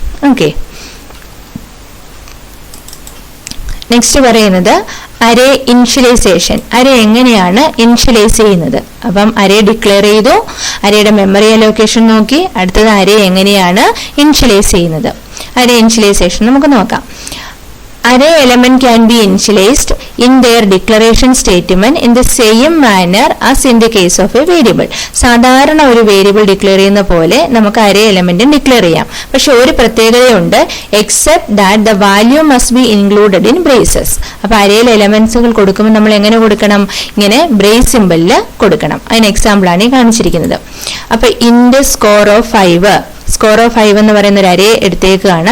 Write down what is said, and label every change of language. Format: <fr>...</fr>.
<ml>Okay, next പറയുന്നത് അരേ initialisation. അരേ എങ്ങനെയാണ് ഇനിഷ്യലൈസ് ചെയ്യുന്നത്? അപ്പം അരേ ഡിക്ലെയർ ചെയ്തു, അരേയുടെ മെമ്മറി അലോക്കേഷൻ നോക്കി. അടുത്തത് അരേ എങ്ങനെയാണ് ഇനിഷ്യലൈസ് ചെയ്യുന്നത്? അരേ ഇനിഷ്യലൈസേഷൻ നമുക്ക് നോക്കാം.</ml> <en>Array element can be initialized in their declaration statement in the same manner as in the case of a variable.</en> <ml>സാധാരണ ഒരു വേരിയബിൾ ഡിക്ലെയർ ചെയ്യുന്ന പോലെ നമുക്ക് അരേ എലമെന്റും ഡിക്ലെയർ ചെയ്യാം. പക്ഷെ ഒരു പ്രത്യേകതയുണ്ട്,</ml> <en>Except that the value must be included in braces.</en> <ml>അപ്പൊ അരേയിൽ എലമെന്റ്സുകൾ കൊടുക്കുമ്പോൾ നമ്മൾ എങ്ങനെ കൊടുക്കണം? ഇങ്ങനെ ബ്രേസ് സിമ്പലിൽ കൊടുക്കണം. അതിന് എക്സാമ്പിൾ ആണ് ഈ കാണിച്ചിരിക്കുന്നത്. അപ്പൊ int score of 5, score of 5 എന്ന് പറയുന്ന ഒരു അരേ എടുത്തേക്കാണ്.</ml>